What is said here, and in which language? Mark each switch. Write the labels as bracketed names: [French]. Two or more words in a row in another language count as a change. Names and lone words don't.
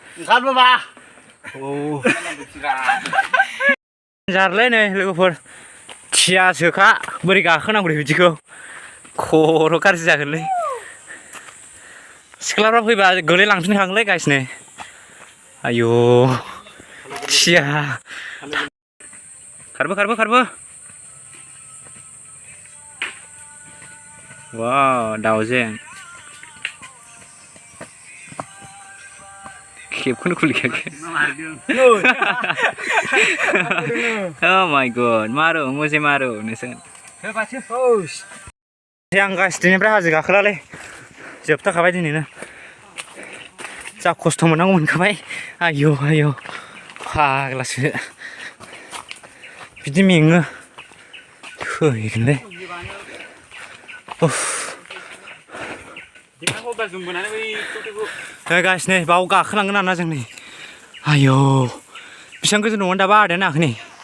[Bodo] जारलै नै लोगोफोर थियासोखा बोरै गाखोनांगौ दे बिदिखौ खर' गाज्रि जागोनलै सिख्लाफ्रा फैबा गोलैलांफिनखागोनलै गाइस नै आयौ थिया खारबो वाव दाउजें खेबखौनो खुलिखायाखै [English] oh my god [Hindi] मारो मुझे मारो [Bodo] नोंसोर आं गासिनिफ्राय हाजो गाखोलालै जोबथाखाबाय दिनैनो जा खस्थ' मोननांगौ मोनखाबाय आयौ आयौ फाग्लासो बिदि मेङो थैगोनलै गाइस नै बाव गाखोलांगोन आरोना जों नै आयौ बेसेबां गोजौ दंमोन दाबा आदाया नाखै नै